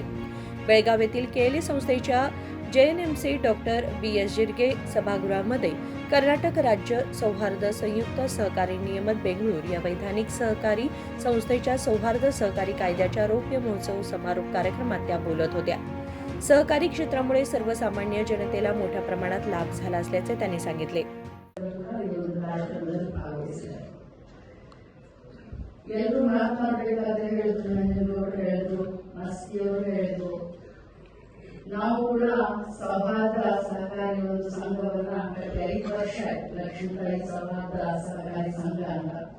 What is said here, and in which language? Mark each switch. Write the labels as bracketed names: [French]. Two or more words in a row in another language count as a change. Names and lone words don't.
[Marathi] बेळगाव येथील केएलई संस्थेच्या JNMC डॉक्टर BS जिरगे सभागृहामध्ये कर्नाटक राज्य सौहार्द संयुक्त सहकारी नियमन बेंगळूर या वैधानिक सहकारी संस्थेच्या सौहार्द सहकारी कायद्याच्या रौप्य महोत्सव समारोप कार्यक्रमात त्या बोलत होत्या। सहकारी क्षेत्रामुळे सर्वसामान्य जनतेला मोठ्या प्रमाणात लाभ झाला असल्याचे त्यांनी सांगितले। [Kannada] ನಾವು ಕೂಡ ಸೌಹಾರ್ದ ಸಹಕಾರಿ ಒಂದು ಸಂಘವನ್ನ ಕಳೆದ 5 ವರ್ಷ ಲಕ್ಷ್ಮೀತಾಯಿ ಸೌಹಾರ್ದ ಸಹಕಾರಿ ಸಂಘ ಅಂತ